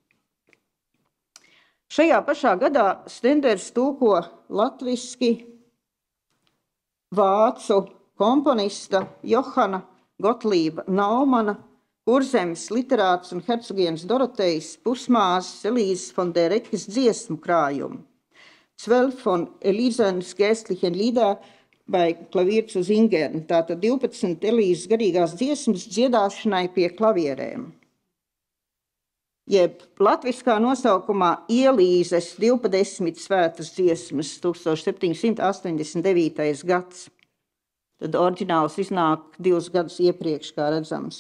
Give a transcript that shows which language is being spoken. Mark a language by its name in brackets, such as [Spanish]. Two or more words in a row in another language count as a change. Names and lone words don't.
[Latvian] Šajā pašā gadā Stenders tulko latviski vācu komponista Johana Gotlība Naumana, Kurzemes literāts un hercogienes Dorotejas pusmāsas Elīzes von der Reckes dziesmu krājumu. [German] 12 von Elisenes geistlichen Lieder bei Klavier zu singen, [Latvian] tātad 12 Elīzes garīgās dziesmas dziedāšanai pie klavierēm. Jeb latviskā nosaukumā Ielīzes 12 svētas dziesmas 1789. gads. Tad oriģināls iznāk 2 gadus iepriekš, kā redzams.